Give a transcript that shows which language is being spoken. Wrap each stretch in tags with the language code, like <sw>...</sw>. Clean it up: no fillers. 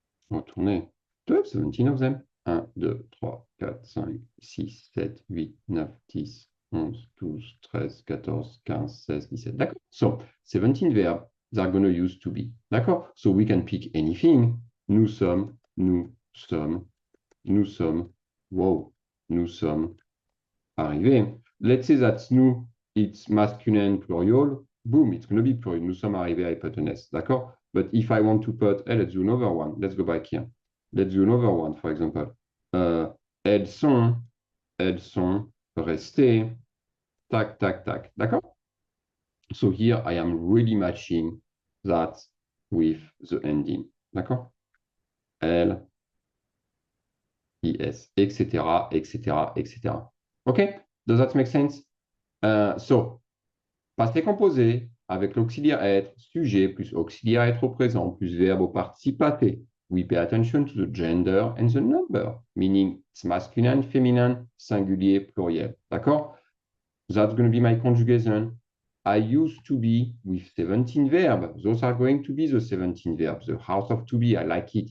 <en>Retourner. Do I have 17 of them? 1, 2, 3, 4, 5, 6, 7, 8, 9, 10, 11, 12, 13, 14, 15, 16, 17. D'accord. So, 17 verbs that are going to use to be. D'accord. So, we can pick anything.</en> <fr>Nous sommes, nous sommes, nous sommes, wow, nous sommes arrivés.</fr> <en>Let's say that nous, it's masculine plural. Boom, it's going to be plural.</en> <fr>Nous sommes arrivés,</fr> <en>I put an S.</en> <fr>D'accord.</fr> <en>But if I want to put, let's do another one. Let's go back here. Let's do another one, for example.</en> <fr>Elles sont restées. Tac, tac, tac. D'accord?</fr> <en>So here I am really matching that with the ending. D'accord? L, IS, etc., etc., etc. Okay? Does that make sense?</en> <fr>So, passé composé avec l'auxiliaire être, sujet plus auxiliaire être au présent plus verbe au participe passé.</fr> <en>We pay attention to the gender and the number, meaning it's masculine, feminine, singulier, pluriel. D'accord? That's going to be my conjugation. I used to be with 17 verbs. Those are going to be the 17 verbs. The house of to be, I like it.</en>